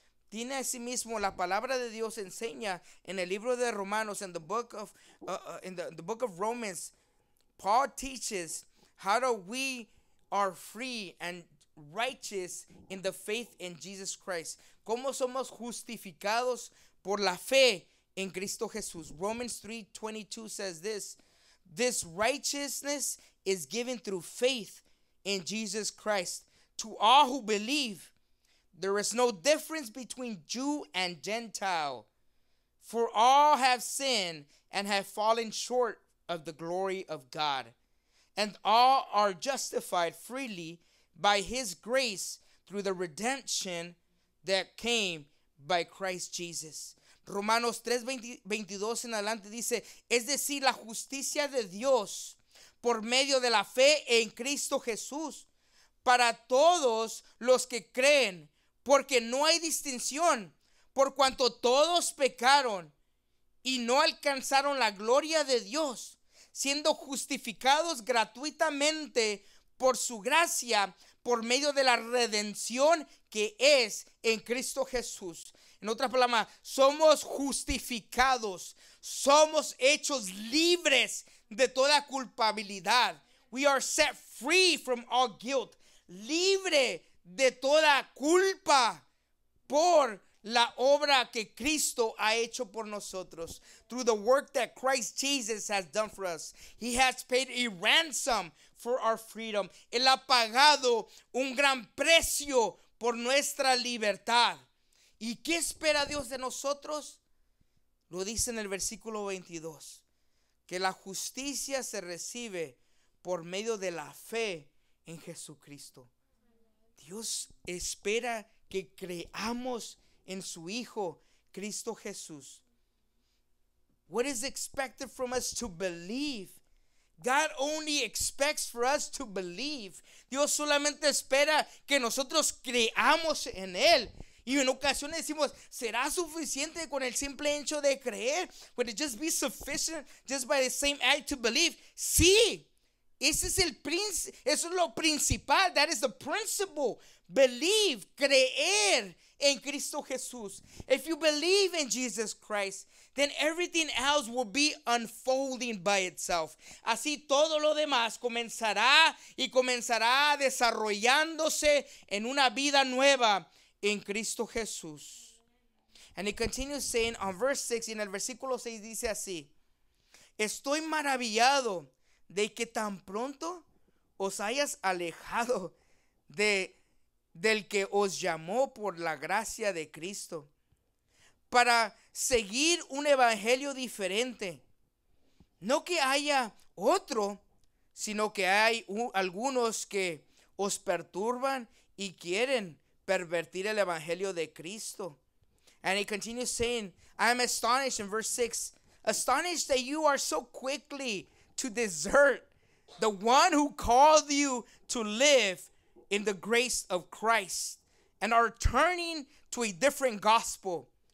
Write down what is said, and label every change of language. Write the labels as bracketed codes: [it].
[es] Tiene asimismo la palabra de Dios enseña en el libro de Romanos, [en] in the book of the book of Romans, Paul teaches how do we are free and righteous in the faith in Jesus Christ. [es] ¿Cómo somos justificados por la fe en Cristo Jesús? [en] Romans 3:22 says this righteousness is given through faith in Jesus Christ to all who believe. There is no difference between Jew and Gentile, for all have sinned and have fallen short of the glory of God, and all are justified freely by his grace through the redemption that came by Christ Jesus. [es] Romanos 3:22 en adelante dice, es decir, la justicia de Dios por medio de la fe en Cristo Jesús para todos los que creen, porque no hay distinción, por cuanto todos pecaron y no alcanzaron la gloria de Dios, siendo justificados gratuitamente por su gracia, por medio de la redención que es en Cristo Jesús. En otras palabras, somos justificados, somos hechos libres de toda culpabilidad. [en] We are set free from all guilt, [es] libre de toda culpa por la obra que Cristo ha hecho por nosotros. [en] Through the work that Christ Jesus has done for us. He has paid a ransom for our freedom. [es] Él ha pagado un gran precio por nuestra libertad. ¿Y qué espera Dios de nosotros? Lo dice en el versículo 22. Que la justicia se recibe por medio de la fe en Jesucristo. Dios espera que creamos en su Hijo, Cristo Jesús. [en] What is expected from us? To believe. God only expects for us to believe. [es] Dios solamente espera que nosotros creamos en Él. Y en ocasiones decimos, ¿será suficiente con el simple hecho de creer? [en] Would it just be sufficient just by the same act to believe? [es] Sí. Eso es lo principal. [en] That is the principle. Believe, [es] creer en Cristo Jesús. [en] If you believe in Jesus Christ, then everything else will be unfolding by itself. [es] Así todo lo demás comenzará desarrollándose en una vida nueva en Cristo Jesús. [en] And it continues saying on verse 6, [es] y en el versículo 6 dice así: estoy maravillado de que tan pronto os hayas alejado del que os llamó por la gracia de Cristo para seguir un evangelio diferente. No que haya otro, sino que hay algunos que os perturban y quieren pervertir el evangelio de Cristo. [en] And he continues saying, I am astonished in verse 6, astonished that you are so quickly to desert the one who called you to live in the grace of Christ and are turning to a different gospel.